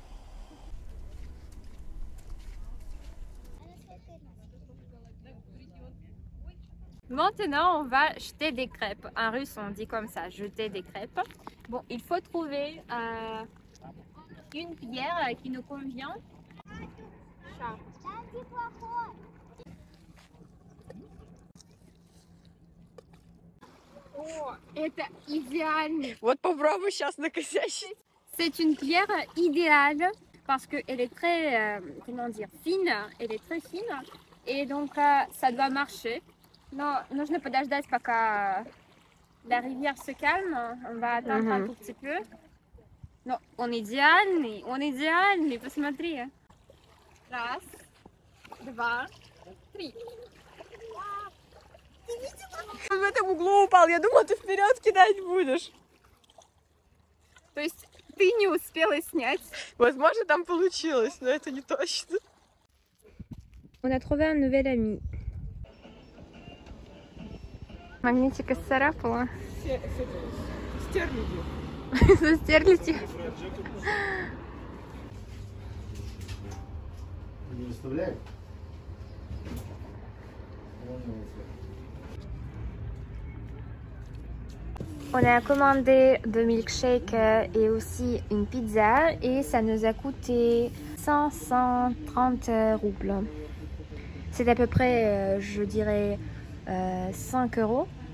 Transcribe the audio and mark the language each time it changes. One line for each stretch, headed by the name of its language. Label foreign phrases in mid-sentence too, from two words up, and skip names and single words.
French: Maintenant, on va jeter des crêpes. En russe, on dit comme ça, jeter des crêpes. Bon, il faut trouver une pierre qui nous convient.
Russian: О, это идеально. Вот попробуй сейчас накосячить.
French: C'est une pierre idéale parce qu'elle est très, comment dire, fine. Elle est très fine et donc ça doit marcher.
Russian: Но нужно подождать, пока
French: la rivière se calme. On va attendre un tout petit peu.
Russian: Но он идеальный, посмотри. Раз, два, три. Он в этом углу упал, я думала, ты вперед кидать будешь. То есть ты не успела снять. Возможно, там получилось, но это не точно.
French: On a trouvé un nouvel ami.
Russian: Магнитика сцарапала. Стерлядью. Стерлите. Не выставляй.
French: On a commandé 2 milkshakes et aussi une pizza et ça nous a coûté 130 roubles. C'est à peu près, je dirais, 5 €.